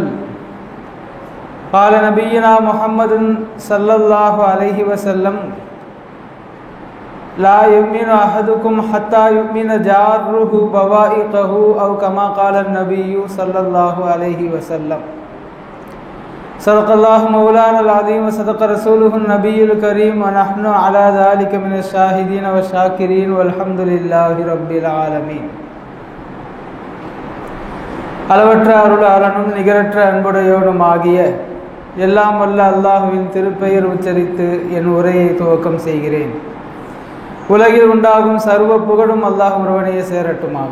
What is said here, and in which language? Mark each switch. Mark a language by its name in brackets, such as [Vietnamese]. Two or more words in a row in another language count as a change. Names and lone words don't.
[Arabic] قال نبينا محمد صلى الله عليه وسلم: لا يؤمن أحدكم حتى يؤمن جاره بوائقه، أو كما قال النبي صلى الله عليه وسلم. صدق الله مولانا العظيم وصدق رسوله النبي الكريم ونحن على ذلك من الشاهدين والشاكرين والحمد لله رب العالمين. [Tamil] அளவற்ற அருளாளனும் நிகரற்ற அன்புடையோடும் ஆகிய எல்லாம் வல்ல அல்லாஹுவின் திருப்பெயர் உச்சரித்து என் உரையை துவக்கம் செய்கிறேன். உலகில் உண்டாகும் சர்வ புகழும் அல்லாஹ் ஒருவனையே சேரட்டுமாக.